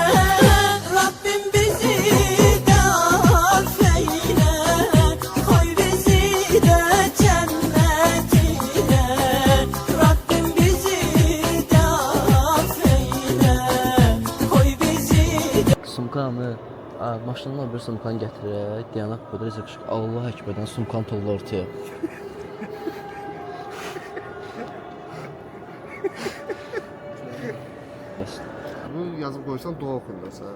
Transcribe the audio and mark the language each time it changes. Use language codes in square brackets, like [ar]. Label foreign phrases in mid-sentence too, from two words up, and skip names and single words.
[tr] Rabbim bizi de affeyle, koy bizi de cennetine. Rabbim bizi de affeyle, koy bizi de. [az] Sumkanı, maşından bir sumkanı gətirək, dayanaq burada rezə qışıq. [ar] Allah əkbərdən [az] sumkan tolla ortaya. Bunu yazıb qoysan dua oxuyur da sən.